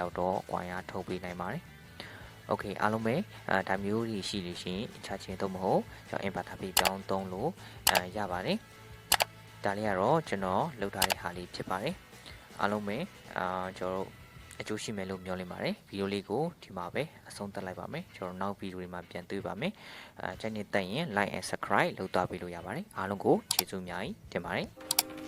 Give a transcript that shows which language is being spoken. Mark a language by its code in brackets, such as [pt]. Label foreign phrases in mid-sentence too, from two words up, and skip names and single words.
[my] လောက်တော့ coin ရထုတ်ပေးနိုင်ပါတယ်โอเคအားလုံးပဲဒါမျိုးကြီးရှိလို့ရှိရင်ချချင်းတော့မဟုတ်ကျွန်တော် inverter ပေးပြောင်းသုံးလို့ရပါတယ်ဒါလေးကတော့ကျွန်တော်လုပ်ထားတဲ့ဟာလေးဖြစ်ပါတယ်အားလုံးပဲကျွန်တော်အကျိုးရှိမယ်လို့မျှော်လင့်ပါတယ်ဗီဒီယိုလေးကိုဒီမှာပဲအဆုံးသတ်လိုက်ပါမယ်ကျွန်တော်နောက်ဗီဒီယိုတွေမှာပြန်တွေ့ပါမယ်ကြိုက်နေတတ်ရင် [en] like and subscribe [my] လုပ်သွားပေးလို့ရပါတယ်အားလုံးကိုကျေးဇူးအများကြီးတင်ပါတယ်